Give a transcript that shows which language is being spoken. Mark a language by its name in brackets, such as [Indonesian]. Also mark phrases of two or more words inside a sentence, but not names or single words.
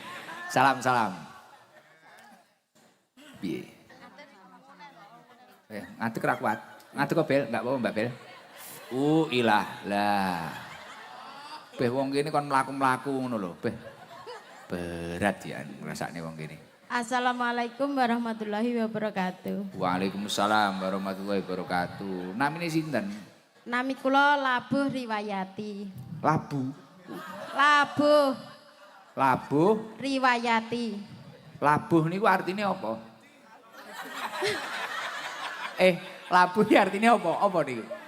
[Javanese] Salam. Piye? Ngadeg ra kuat. Ngadeg kok Bel, [Indonesian] enggak apa-apa [Javanese] Mbak Bel. Ilah lah. Beh wong kene kon mlaku-mlaku ngono lho, beh. Berat ya ngrasakne wong kene. [Arabic] السلام عليكم ورحمة الله وبركاته. وعليكم السلام ورحمة الله وبركاته. [Javanese] Namine sinten? Nami kula Labuh Riwayati. Labu. Labuh Labuh. Riwayati. Labuh niku artine apa? Labuh iki artine apa? Apa niku?